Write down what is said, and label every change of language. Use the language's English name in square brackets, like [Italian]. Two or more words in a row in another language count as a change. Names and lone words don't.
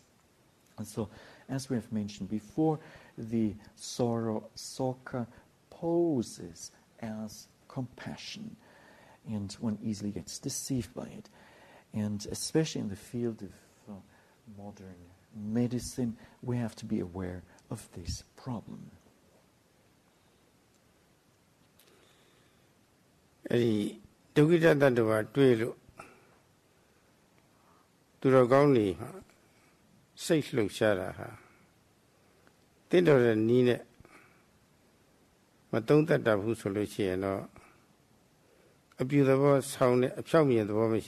[English] And so, as we have mentioned before, the sorrow, sokha, poses as compassion, and one easily gets deceived by it. And especially in the field of modern medicine, we have to be aware of this problem. [Burmese] အဲ့ဒီဒုက္ခိတတ္တဝါတွေ့လို့သူတော်ကောင်းတွေဟာစိတ်လှုပ်ရှားတာဟာတင့်တော်တဲ့နည်းနဲ့မသုံးတတ်တာဘူးဆိုလို့ရှိရင်တော့အပြူသဘောဆောင်းတဲ့အဖြောင့်မြင်သဘောမရှိ